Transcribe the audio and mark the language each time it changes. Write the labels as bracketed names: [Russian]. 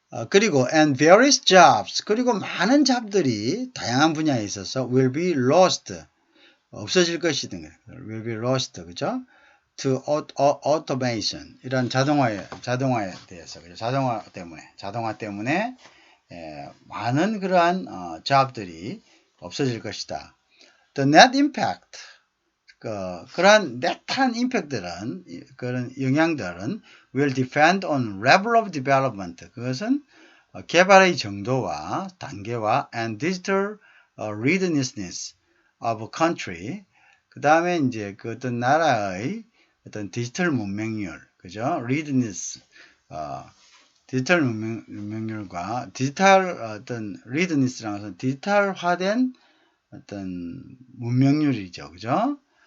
[Korean] 그리고 [English] and various jobs, [Korean] 그리고 많은 잡들이 다양한 분야에 있어서 [English] will be lost, [Korean] 없어질 것이든 will be lost, 그죠? to automation, 이런 자동화에 대해서, 그죠? 자동화 때문에 많은 그러한 잡들이 없어질 것이다. [English] The net impact, [Korean] 그러한 넷한 임팩트들은, 그런 영향들은 [English] will depend on level of development. [Korean] 그것은 개발의 정도와 단계와 [English] and digital readiness of country. [Korean] 그 다음에 이제 그 어떤 나라의 어떤 디지털 문명률, 그죠? readiness, 디지털 문명률과 디지털 어떤 readiness라는 것은 디지털화된 어떤 문명률이죠, 그죠?